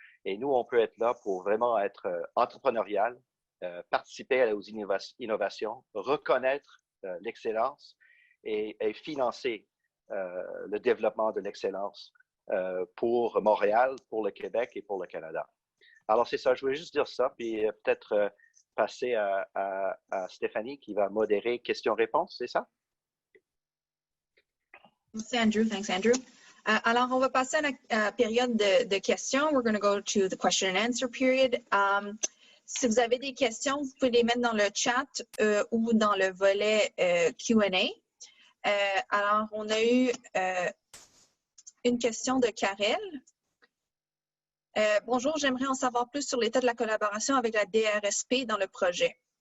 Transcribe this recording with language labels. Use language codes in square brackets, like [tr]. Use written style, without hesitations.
[fr] Et nous, on peut être là pour vraiment être entrepreneurial, participer aux innovations, reconnaître l'excellence et financer le développement de l'excellence pour Montréal, pour le Québec et pour le Canada. Alors, c'est ça. Je voulais juste dire ça, puis peut-être passer à Stéphanie qui va modérer questions-réponses, c'est ça? Merci, Andrew. Thanks, Andrew. Alors, on va passer à la période de questions. [en] We're going to go to the question and answer period. [fr] Si vous avez des questions, vous pouvez les mettre dans le chat ou dans le volet Q&A. Alors, on a eu une question de Karel. Bonjour, j'aimerais en savoir plus sur l'état de la collaboration avec la DRSP dans le projet.